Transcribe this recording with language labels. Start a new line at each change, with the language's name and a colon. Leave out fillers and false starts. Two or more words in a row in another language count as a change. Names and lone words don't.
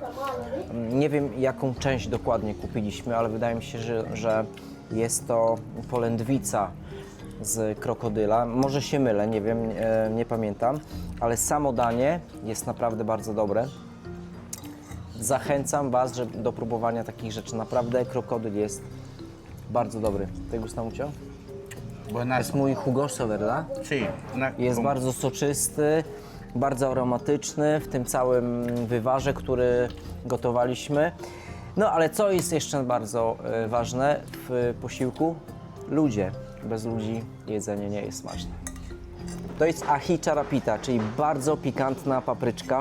Polish: Nie wiem, jaką część dokładnie kupiliśmy, ale wydaje mi się, że jest to polędwica z krokodyla. Może się mylę, nie wiem, nie pamiętam, ale samo danie jest naprawdę bardzo dobre. Zachęcam Was do próbowania takich rzeczy. Naprawdę krokodyl jest bardzo dobry.
Spanish: ¿Te gusta mucho? Jest Buenazo. muy jugoso, ¿verdad? Sí,
Polish: Jest bardzo soczysty, bardzo aromatyczny w tym całym wywarze, który gotowaliśmy. No ale co jest jeszcze bardzo ważne w posiłku? Ludzie. Bez ludzi jedzenie nie jest smaczne. To jest ají charapita, czyli bardzo pikantna papryczka.